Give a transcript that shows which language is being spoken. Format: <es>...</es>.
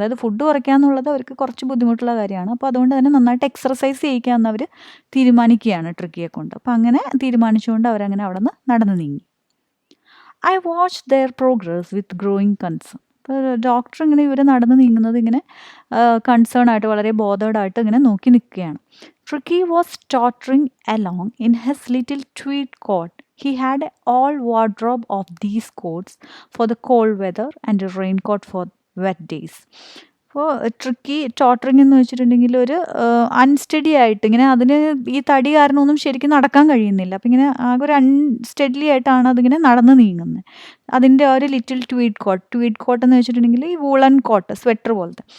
<ml>അതായത് ഫുഡ് കുറയ്ക്കുക എന്നുള്ളത് അവർക്ക് കുറച്ച് ബുദ്ധിമുട്ടുള്ള കാര്യമാണ്. അപ്പോൾ അതുകൊണ്ട് തന്നെ നന്നായിട്ട് എക്സർസൈസ് ചെയ്യിക്കാമെന്ന് അവർ തീരുമാനിക്കുകയാണ് ട്രിക്കിയെ കൊണ്ട്. അപ്പോൾ അങ്ങനെ തീരുമാനിച്ചുകൊണ്ട് അവരങ്ങനെ അവിടെ നിന്ന് നടന്നു നീങ്ങി.</ml> <en>I watch their progress with growing concern.</en> <ml>അപ്പോൾ ഡോക്ടർ ഇങ്ങനെ ഇവർ നടന്നു നീങ്ങുന്നത് ഇങ്ങനെ കൺസേൺ ആയിട്ട് വളരെ ബോധേഡായിട്ട് ഇങ്ങനെ നോക്കി നിൽക്കുകയാണ്.</ml> <en>Tricky was tottering along in his little tweed coat. He had an all wardrobe of these coats for the cold weather and a raincoat for wet days.</en> <ml>അപ്പോൾ ട്രിക്കി ടോട്ടറിങ് എന്ന് വെച്ചിട്ടുണ്ടെങ്കിൽ ഒരു അൺസ്റ്റഡി ആയിട്ട് ഇങ്ങനെ അതിന് ഈ തടി കാരണമൊന്നും ശരിക്കും നടക്കാൻ കഴിയുന്നില്ല. അപ്പം ഇങ്ങനെ ആകെ ഒരു അൺസ്റ്റഡി ആയിട്ടാണ് അതിങ്ങനെ നടന്ന് നീങ്ങുന്നത്. അതിൻ്റെ ഒരു ലിറ്റിൽ ട്വീഡ് കോട്ട് എന്ന് വെച്ചിട്ടുണ്ടെങ്കിൽ ഈ വൂളൻ കോട്ട്, സ്വെറ്റർ പോലത്തെ.</ml>